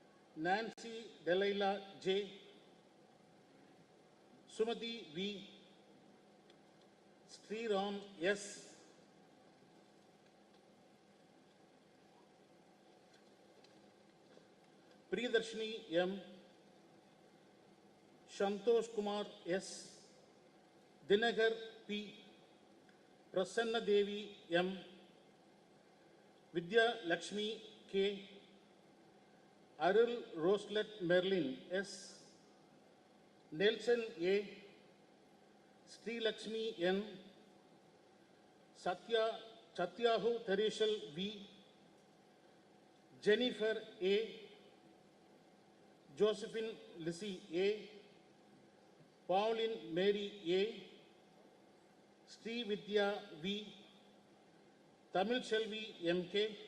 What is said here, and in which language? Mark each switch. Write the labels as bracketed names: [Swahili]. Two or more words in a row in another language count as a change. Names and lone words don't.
[English] Nancy Delilah J, Sumati V, Sriram S, Priyadarshini M, Shantosh Kumar S, Dinagar P, Prasanna Devi M, Vidya Lakshmi K, Arul Roselet Merlin S, Nelson A, Sri Lakshmi N, Satyahu Thereshal V, Jennifer A, Josephine Lissy A, Pauline Mary A, Sri Vidya V, Tamil Shelvi MK,